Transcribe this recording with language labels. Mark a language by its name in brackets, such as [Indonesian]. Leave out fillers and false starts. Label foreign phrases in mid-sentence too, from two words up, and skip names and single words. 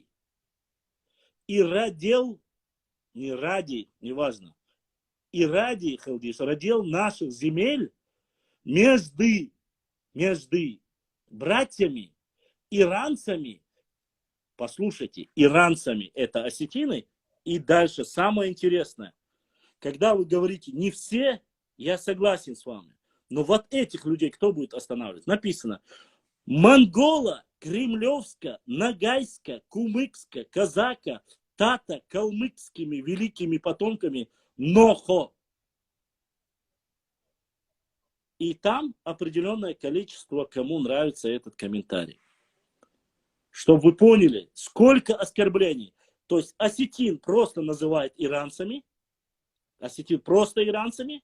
[Russian] И радел, не ради, неважно, и ради, Халдиш, радел наших земель между братьями, иранцами, послушайте, иранцами, это осетины, и дальше самое интересное, когда вы говорите не все, я согласен с вами, но вот этих людей кто будет останавливать? Написано, монгола, кремлевска, нагайска, кумыкска, казака, тата, калмыкскими великими потомками Нохо. И там определенное количество, кому нравится этот комментарий. Чтобы вы поняли, сколько оскорблений. То есть осетин просто называет иранцами. Осетин просто иранцами.